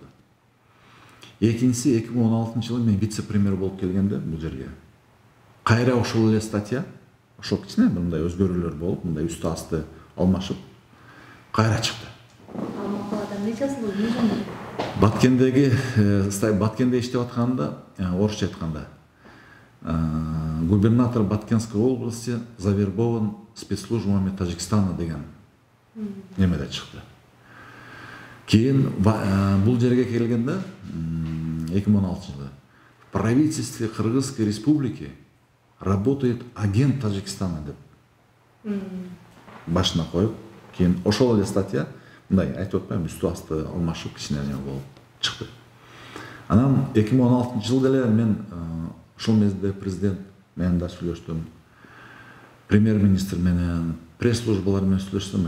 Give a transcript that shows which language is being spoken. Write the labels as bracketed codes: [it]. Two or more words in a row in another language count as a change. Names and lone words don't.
[ky] Экинчиси 2016-жылы мен вице-премьер болуп келгенде бул жерге кайра ошол эле статья, ошол кичине мындай өзгөрүүлөр болуп, мындай үстү асты алмашып кайра чыкты. Ал макалада эмне жазылды, эмне жөнүндө? Баткенде иштеп атканда, орусча айтканда, [ru] губернатор Баткенской области завербован спецслужбами Таджикистана [ky] деген немеде чыкты. Кийин бул жерге келгенде 2016-жылы [ru] в правительстве Кыргызской республики работает агент Таджикистана [ky] деп башына коюп, кийин ошол эле статья мындай айтып атпайм, үстү асты алмашып кичине болуп чыкты. Анан 2016-жылда эле мен ошол мезгилде президент менен да сүйлөштүм, премьер-министр менен, пресс-службалар менен сүйлөштүм.